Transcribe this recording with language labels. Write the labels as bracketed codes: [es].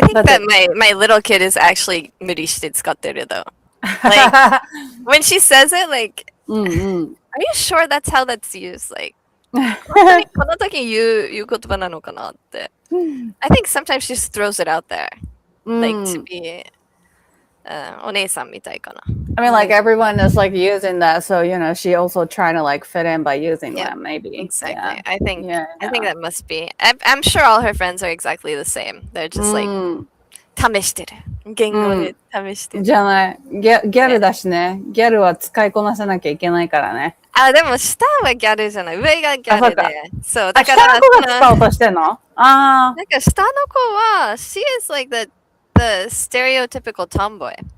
[en] think that my little kid is actually [ja] 無理して使ってる [en] though. Like, when she says it, like, are you sure that's how that's used? Like, [ja] この時言う言葉なのかなって。 [en] I think sometimes she just throws it out there. Like, to be [ja] お姉さんみたいかな。 [en] I mean, like, everyone is, like, using that, so, you know, she also trying to, like, fit in by using them, maybe. Exactly. Yeah. I think that must be. I'm sure all her friends are exactly the same. They're just, like, [ja] 試してる。言語で試してる。じゃない。ギャルだしね。ギャルは使いこなさなきゃいけないからね。あ、でも下はギャルじゃない。上がギャルで。そう。だから下の子が使おうとしてんの？なんか下の子は、 [en] she is like the stereotypical tomboy.